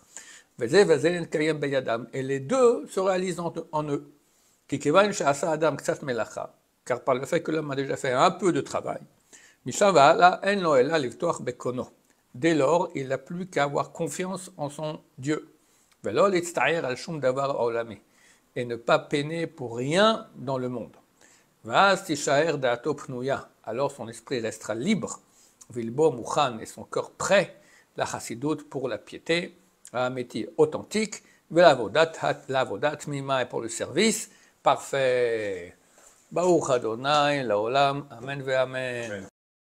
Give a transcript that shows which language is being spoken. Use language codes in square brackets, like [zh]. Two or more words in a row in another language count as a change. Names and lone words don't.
[fr] Et les deux se réalisent en eux. Car par le fait que l'homme a déjà fait un peu de travail, dès lors, il n'a plus qu'à avoir confiance en son Dieu. [he] ולא להצטער על שום דבר עולמי, [fr] et ne pas peiner pour rien dans le monde. [he] ואז תישאר דעתו פנויה, [fr] alors son esprit restera libre, [he] וילבו מוכן [fr] et son cœur prêt, la chassidut pour la piété, האמיתי authentique, [he] ולעבודה תמימה [fr] et pour le service parfait. [he] ברוך אדוני לעולם, אמן ואמן.